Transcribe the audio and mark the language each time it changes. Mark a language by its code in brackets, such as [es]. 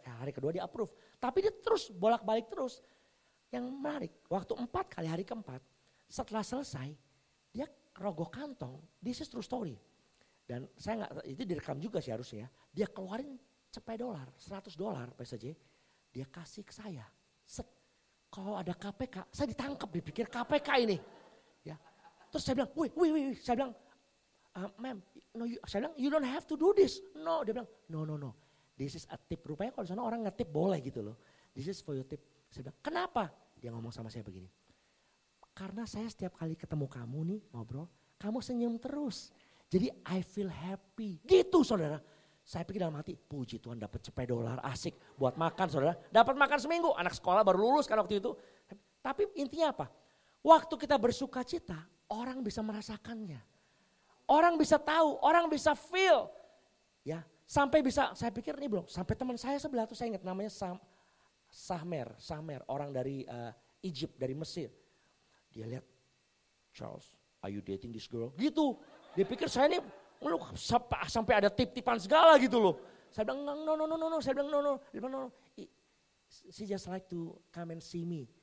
[id] Hari kedua dia approve, tapi dia terus bolak-balik terus. Yang menarik, waktu 4 kali hari keempat, setelah selesai, dia rogoh kantong, [en] this is true story. [id] Dan saya nggak, itu direkam juga sih harusnya. Dia keluarin cepet $100 PSJ. Dia kasih ke saya. Set. Kalau ada KPK, saya ditangkap, dipikir KPK ini. Ya. Terus saya bilang, wih. Saya bilang, [en] ma'am, no, saya bilang, you don't have to do this. No, dia bilang, no. This is a tip. [id] Rupanya kalau di sana orang ngetip boleh gitu loh. [en] This is for your tip. [id] Saya bilang, kenapa? Dia ngomong sama saya begini. Karena saya setiap kali ketemu kamu nih ngobrol, kamu senyum terus. Jadi [en] I feel happy. [id] Gitu saudara. Saya pikir dalam hati, puji Tuhan dapat $10 asik buat makan saudara. Dapat makan seminggu, anak sekolah baru lulus kan waktu itu. Tapi intinya apa? Waktu kita bersuka cita, orang bisa merasakannya. Orang bisa tahu, orang bisa feel. Ya, sampai bisa, saya pikir ini belum, sampai teman saya sebelah tuh saya ingat namanya Sahmer, orang dari Egypt, dari Mesir. Dia lihat, [en] Charles, are you dating this girl? [id] Gitu, dia pikir saya ini sampai ada tip-tipan segala gitu loh. Saya bilang no. Saya bilang no. Dia bilang no. [en] She just like to come and see me.